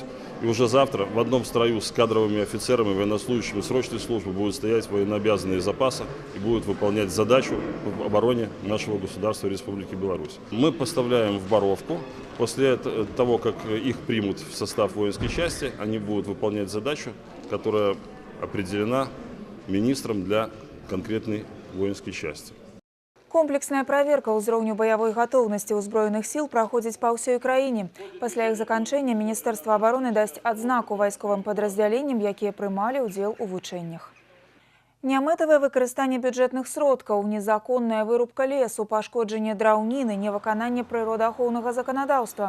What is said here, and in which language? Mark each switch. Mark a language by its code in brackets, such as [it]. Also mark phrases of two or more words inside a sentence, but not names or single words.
[ru] И уже завтра в одном строю с кадровыми офицерами, военнослужащими срочной службы будут стоять военнообязанные запаса и будут выполнять задачу в обороне нашего государства Республики Беларусь. Мы поставляем в Боровку. После того, как их примут в состав воинской части, они будут выполнять задачу, которая определена министром для конкретной воинской части. [be] Комплексная праверка ўзроўню баявой гатоўнасці ўзброеных сіл праходзіць па ўсёй краіне. Пасля іх заканчэння Міністэрства абароны дасць адзнаку вайсковым падраздзяленням, якія прымалі ўдзел у вучэннях. Нямэтавае выкарыстанне бюджэтных сродкаў, незаконная вырубка лесу, пашкоджанне драўніны, невыкананне прыродаахоўнага заканадаўства.